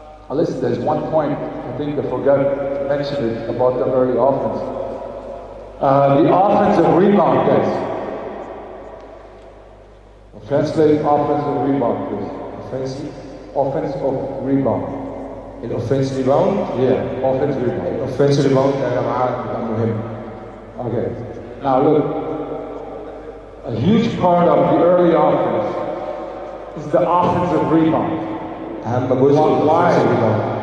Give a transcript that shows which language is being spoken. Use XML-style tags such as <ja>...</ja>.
<en>Listen, there's 1 point I think I forgot to mention it about the early offense. The offensive rebound, guys. Translate offensive rebound, please. Offensive rebound.</en> <ar>الأوفنس ريباوند؟</ar> <en>Yeah, offensive rebound.</en> <ar>الأوفنس ريباوند يا جماعة بيبقى مهم.</ar> <en>Okay. Now look, a huge part of the early offense is the offensive rebound.</en> <ar>أهم جزء الأوفنس ريباوند.</ar>